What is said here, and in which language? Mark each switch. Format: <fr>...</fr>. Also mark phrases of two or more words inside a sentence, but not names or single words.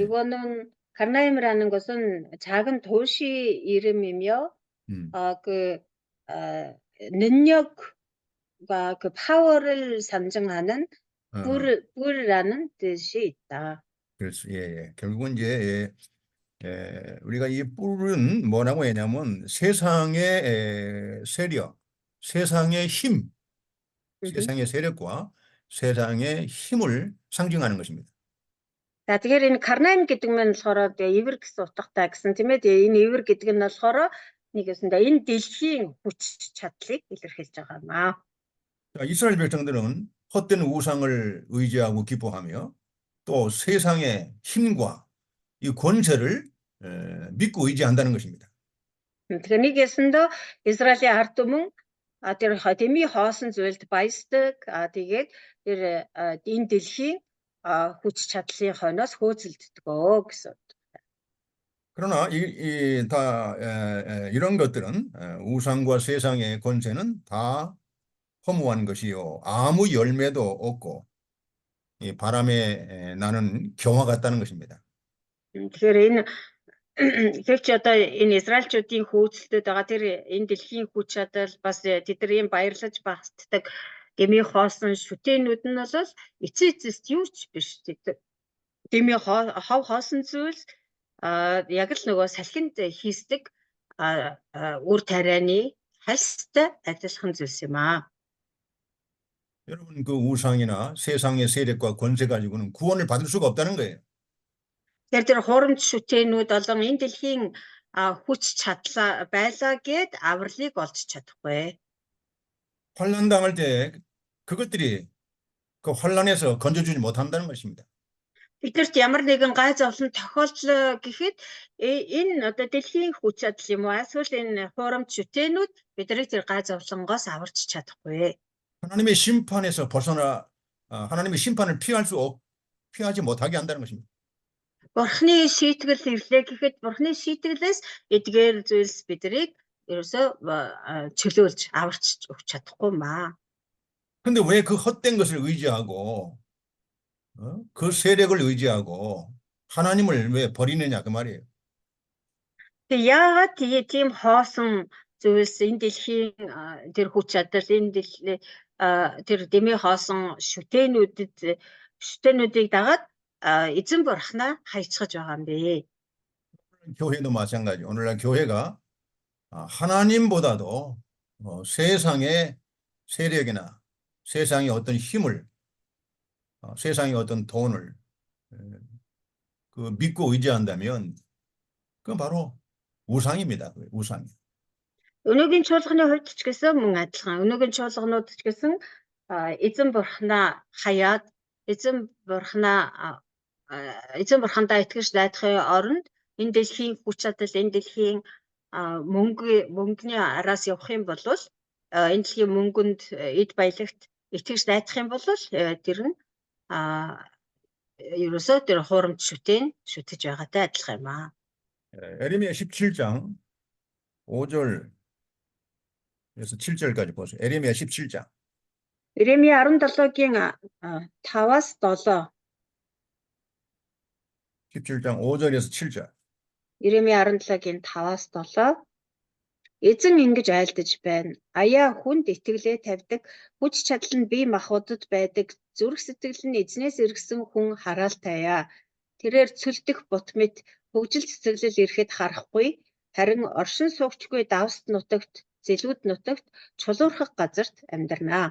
<ko>이거는 Карна임이라는 것은 작은 도시 이름이며 능력과 그 파워를 상징하는 뿔이라는 뜻이 있다. 그렇죠. 예. 결국은 이제 우리가 이 뿔은 뭐라고 했냐면 세상의 세력, 세상의 힘, 세상의 세력과 세상의 힘을 상징하는 것입니다.</ko> <mn>За тэгэхээр энэ Карнаим гэдэг нь болохоор эвэр гэсэн утгатай гэсэн тийм ээ. Энэ эвэр гэдэг нь болохоор нэгэсэндээ энэ дэлхийн хүч чадлыг илэрхийлж байгаа юм аа.</mn> <ko>자, 이스라엘 백성들은 헛된 우상을 의지하고 기뻐하며 또 세상의 힘과 이 권세를 믿고 의지한다는 것입니다.</ko> <mn>Тэгэхээр нэг ясандаа Израилийн ард түмэн тэр дэмий хоосон зүйлд баясдаг. Тэгээд тэр энэ дэлхийн хүч чадлын хойноос хөөцөлддөгөө гэсэн.</mn> <ko>그러나 이런 것들은 우상과 세상의 권세는 다 허무한 것이요. 아무 열매도 없고 이 바람에 나는 경화 같다는 것입니다.</ko> <mn>Тэгэхээр энэ гэвч одоо энэ Израильчүүдийн хөөцөлдөд байгаа тэр энэ дэлхийн хүч чадал бас тэдний баярлаж багтдаг дэмий хоосон шүтээнүүд нь бол эцээ эцэст юу ч биш. Дэмий хов хоосон зүйлс яг л нөгөө салхинд хийсдэг үр тарианы хальстай адилхан зүйлс юм аа.</mn> <ko>여러분 그 우상이나 세상의 세력과 권세 가지고는 구원을 받을 수가 없다는 거예요.</ko> <mn>Тэр хурамч шүтээнүүд болон энэ дэлхийн хүч чадлаа байлаа гэд авралыг олж чадахгүй.</mn> <ko>환난 당할 때 그것들이 그 환난에서 건져주지 못한다는 것입니다.</ko> <mn>Бидэрт ямар нэгэн гай зовлон тохиолдлоо гэхэд энэ одоо дэлхийн хүч чадал юм уу эсвэл энэ хурамч шүтээнүүд биднийг тэр гай зовлонгоос аварч чадахгүй.</mn> <ko>하나님의 심판에서 벗어나 하나님의 심판을 피하지 못하게 한다는 것입니다.</ko> <mn>Бурхны шийтгэл ирлээ гэхэд Бурхны шийтгэлээс эдгээр зүйлс биднийг ерөөсөө чөлөөлж аварч өгч чадахгүй маа.</mn> <ko>근데 왜 그 헛된 것을 의지하고 그 세력을 의지하고 하나님을 왜 버리느냐 그 말이에요.</ko> <mn>Тэг яагаад тийм хоосон зүйлс энэ дэлхийн тэр хүч чадал энэ дэлхийн тэр дэмий хоосон шүтээнүүдийг дагаад эзэн бурхнаа хайчгаж байгаа юм бэ?</mn> <ko>교회도 마찬가지. 오늘날 교회가 하나님보다도 세상의 세력이나 세상의 어떤 힘을 세상의 어떤 돈을 그 믿고 의지한다면 그건 바로 우상입니다. 우상.</ko> <mn>Өнөөгийн чуулганы хувьд ч гэсэн мөн адилхан. Өнөөгийн чуулганууд ч гэсэн эзэн бурхнаа хаяад эзэн бурхандаа итгэж найдахын оронд энэ дэлхийн хүч чадал энэ дэлхийн мөнгөний араас явах юм бол энэ дэлхийн мөнгөнд эд баялагт итгэж найдах юм бол тэр нь ерөөсөө тэр хурамч шүтэж байгаатай адилхан юм аа.</mn> <ko>에레미야 17장 5절에서 7절까지 보세요. 에레미야 17장.</ko> <mn>Иремья 17-гийн 5-аас 7.</mn> <ko>17장 5절에서 7절.</ko> <mn>Иремья 17-гийн 5-аас 7. Эзэн ингэж айлдаж байна. Аяа хүнд итгэлээ тавьдаг, хүч чадал нь бие махбодод байдаг, зүрх сэтгэл нь эзнээс иргсэн хүн хараалтайя. Тэрээр цөлдөх бут мэт хөгжил цэцэглэл ирэхэд харахгүй, харин оршин суугчгүй давст нутагт, зэлүүд нутагт, чулуурхах газарт амьдрнаа.</mn>